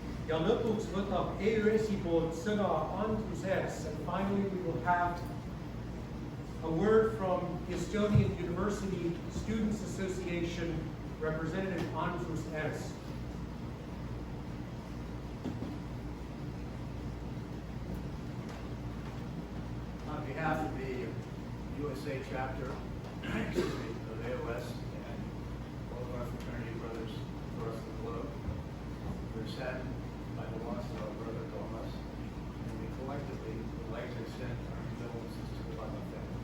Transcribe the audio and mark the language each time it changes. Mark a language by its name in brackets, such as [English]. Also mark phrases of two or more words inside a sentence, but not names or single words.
[Estonian] ja lõpuks võtab EÜS-i poolt sõna [English] Andrus Ers, and finally we will have a word from the Estonian University Students Association representative Andrus Ers. On behalf of the USA chapter of AOS and all of our fraternity brothers across the globe, we're saddened by the loss of our brother Thomas, and we collectively would like to extend our condolences to the Butler family.